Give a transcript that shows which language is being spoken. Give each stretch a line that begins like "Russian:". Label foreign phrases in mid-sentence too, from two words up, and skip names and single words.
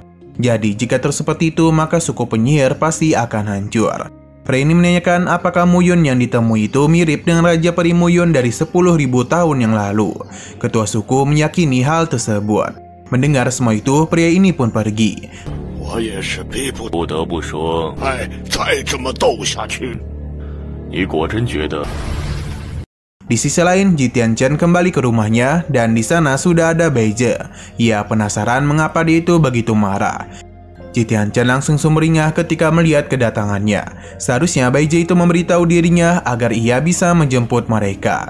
Indonesian: Jadi jika terus seperti itu, maka suku penyihir pasti akan hancur. Pria ini menanyakan apakah Muyun yang ditemui itu mirip dengan Raja Peri Muyun dari 10.000 tahun yang lalu. Ketua suku meyakini hal tersebut. Mendengar semua itu, pria ini pun pergi.
Chinese: 我也是逼不不得不说，哎，再这么斗下去，你果真觉得
Indonesian: Di sisi lain, Jitian Chen kembali ke rumahnya dan di sana sudah ada Beije. Ia penasaran mengapa dia itu begitu marah. Jitian Chen langsung sumringah ketika melihat kedatangannya. Seharusnya Beije itu memberitahu dirinya agar ia bisa menjemput mereka.